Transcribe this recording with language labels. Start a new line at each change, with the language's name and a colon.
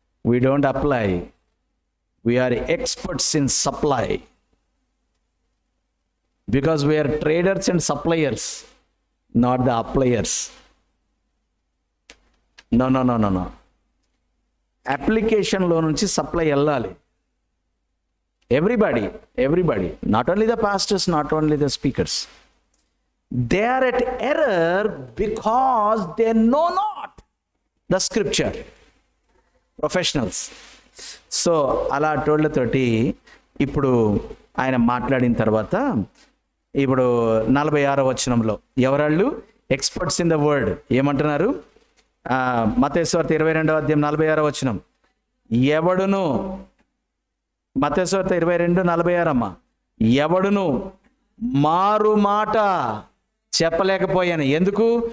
English: We don't apply, we are experts in supply because we are traders and suppliers, not the appliers.
Telugu: No no no no no అప్లికేషన్లో నుంచి supply వెళ్ళాలి.
English: everybody, not only the pastors, not only the speakers, they are at error because they know not the scripture. Professionals.
Telugu: So అలాంటోళ్ళతోటి ఇప్పుడు ఆయన మాట్లాడిన తర్వాత, ఇప్పుడు 46వ వచనంలో ఎవరాళ్ళు?
English: Experts in the word.
Telugu: ఏమంటున్నారు? మత్తయి సువార్త 22వ అధ్యాయం 46వ వచనం. ఎవడును, మత్తయి సువార్త 22:46 అమ్మ, ఎవడును మారు మాట చెప్పలేకపోయాను. ఎందుకు?